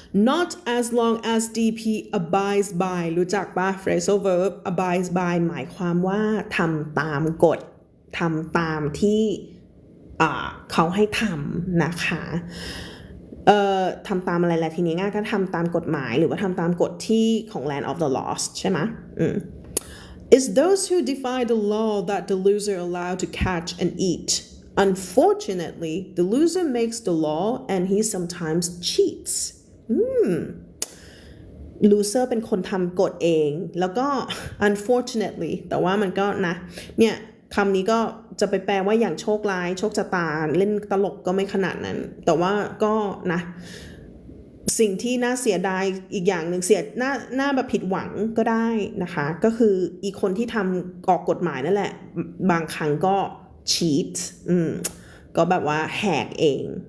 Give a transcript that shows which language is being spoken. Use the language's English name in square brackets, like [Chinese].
[English] Not as long as DP abides by [Thai] รู้จักปะ phrasal verb abides by หมายความว่าทำตามกฎทำตามที่เขาให้ทำนะคะทำตามอะไรล่ะทีนี้ง่ายก็ทำตามกฎหมายหรือว่าทำตามกฎที่ของ land of the lost ใช่ไหม [English] It's those who defy the law that the loser allowed to catch and eat. Unfortunately, the loser makes the law and he sometimes cheats. [Thai] Loser เป็นคนทำกฎเองแล้วก็ unfortunately แต่ว่ามันก็นะเนี่ยคำนี้ก็จะไปแปลว่าอย่างโชคร้ายโชคชะตาเล่นตลกก็ไม่ขนาดนั้นแต่ว่าก็นะสิ่งที่น่าเสียดายอีกอย่างหนึ่งน่าแบบผิดหวังก็ได้นะคะก็คืออีกคนที่ทำออกกฎหมายนั่นแหละบางครั้งก็ cheat ก็แบบว่าแหกเอง